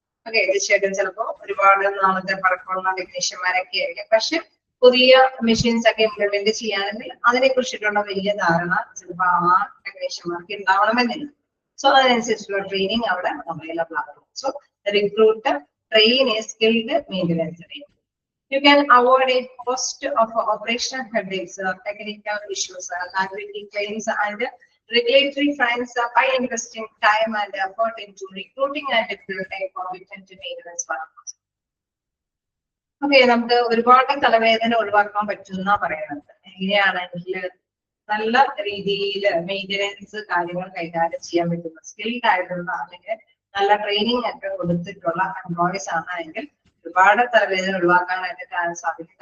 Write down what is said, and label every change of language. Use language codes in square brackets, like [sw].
[ml] Okay, തീർച്ചയായിട്ടും ചിലപ്പോൾ ഒരുപാട് നാളത്തെ പഴക്കമുള്ള ടെക്നീഷ്യന്മാരൊക്കെ ആയിരിക്കും. പക്ഷെ പുതിയ മെഷീൻസ് ഒക്കെ ഇംപ്ലിമെന്റ് ചെയ്യാണെങ്കിൽ അതിനെ കുറിച്ചിട്ടുള്ള വലിയ ധാരണ ചിലപ്പോൾ ആ ടെക്നീഷ്യന്മാർക്ക് ഉണ്ടാവണമെന്നില്ല. സോ അതിനനുസരിച്ചുള്ള ട്രെയിനിങ് അവിടെ അവൈലബിൾ ആകണം. So [en] Recruit train a skilled maintenance team. You can avoid a host of operational headaches, technical issues, liability claims, and regulatory fines by investing time and effort into recruiting and recruiting competent maintenance workers. [ml] Okay, നമുക്ക് ഒരുപാട് തലവേദന ഒഴിവാക്കാൻ പറ്റുന്ന പറയുന്നത് എങ്ങനെയാണെങ്കിൽ നല്ല രീതിയിൽ maintenance കാര്യങ്ങൾ കൈകാര്യം ചെയ്യാൻ പറ്റുന്ന സ്കിൽഡ് ആയിട്ടുള്ള അല്ലെങ്കിൽ നല്ല ട്രെയിനിങ് ഒക്കെ കൊടുത്തിട്ടുള്ള എംപ്ലോയീസ് ആണെങ്കിൽ ഒരുപാട് തലവേദന ഒഴിവാക്കാനായിട്ട് സാധിക്കും.